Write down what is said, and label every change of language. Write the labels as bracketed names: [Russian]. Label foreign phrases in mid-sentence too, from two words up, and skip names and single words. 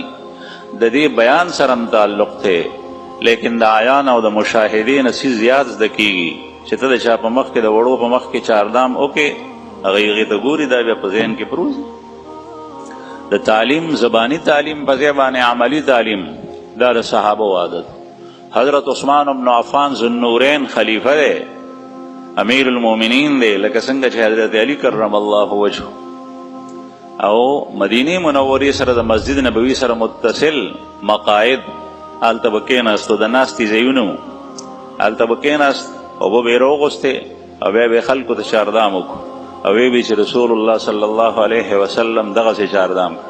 [Pashto] د دې بیان سره تعلق ته، لیکن د عیان او د مشاهدې نه څه زیات زده کېږي چې ته د چا په مخ کې د وړو په مخ کې چاردام وکې، هغوی ته ګوري، دا بیا په ذهن کې پروزي. د تعلیم، زبانی تعلیم په ځای باندې عملی تعلیم، دا د صحابه عادت. حضرت عثمان بن عفان ذوالنورین خلیفہ دی، [Arabic] امیر المومنین [Pashto] دی، لکه څنګه چې حضرت علی [Arabic] کرم الله وجهه [Pashto] او مدینه منورې سره د مسجد نبوي سره متصل مقاعد هلته به کېناستو، د ناستې ځایونه وو، هلته به کېناست او به یې راوغوستې او بیا به یې خلکو ته چاردام وکړو او وی به چې رسول الله [Arabic] صلی الله علیه وسلم [Pashto] دغسې چاردام کړ.